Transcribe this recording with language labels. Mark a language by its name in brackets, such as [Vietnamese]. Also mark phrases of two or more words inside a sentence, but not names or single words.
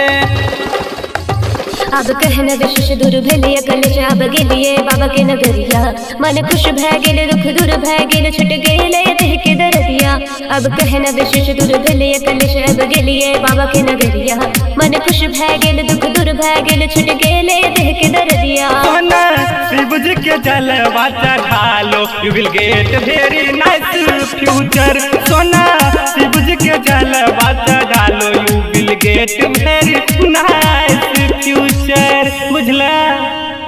[Maithili] अब कहना विशेष दूर भेलिए कलेश अब गेलिए बाबा के नगरिया, मन खुश भै गेल दुख दूर भै गेल छुट गेल देह के दर्दिया। अब कहना विशेष दूर भेलिए कलेश अब गेलिए बाबा के नगरिया, मन खुश भै गेल दुख दूर भै गेल छुट गेल देह के दर्दिया। सोना शिव जी के जलवा चढ़ालो, [English] you will get very nice future. [Maithili] सोना शिव जी के जलवा चढ़ालो, [English] you will get very nice future. बुझला।